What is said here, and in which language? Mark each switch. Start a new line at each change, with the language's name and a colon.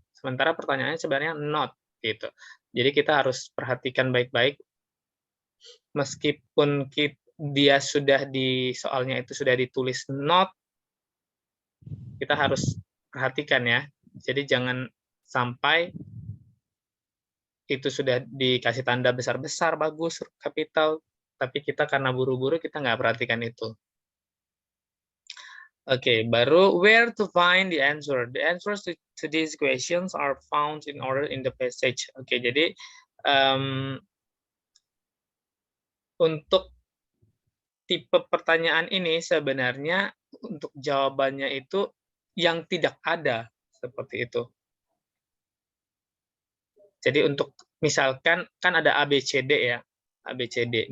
Indonesian: Sementara pertanyaannya sebenarnya not gitu. Jadi kita harus perhatikan baik-baik meskipun dia sudah di soalnya itu sudah ditulis not, kita harus perhatikan ya. Jadi jangan sampai itu sudah dikasih tanda besar-besar, bagus, kapital, tapi kita karena buru-buru kita nggak perhatikan itu. Oke, baru
English: where to find the answer. The answers to these questions are found in order in the passage.
Indonesian: Oke, jadi untuk tipe pertanyaan ini sebenarnya untuk jawabannya itu yang tidak ada seperti itu. Jadi untuk misalkan kan ada ABCD ya, ABCD.